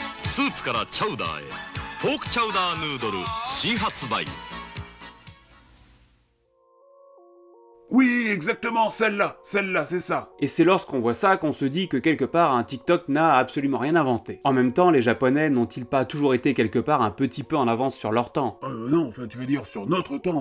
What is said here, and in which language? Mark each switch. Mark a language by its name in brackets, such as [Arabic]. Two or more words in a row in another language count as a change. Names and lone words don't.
[Japanese] スープからチャウダーへポークチャウダーヌードル新発売 [French] Oui, exactement, celle-là, c'est ça. Et c'est lorsqu'on voit ça qu'on se dit que quelque part un TikTok n'a absolument rien inventé. En même temps, les Japonais n'ont-ils pas toujours été quelque part un petit peu en avance sur leur temps? Non, enfin, tu veux dire sur notre temps.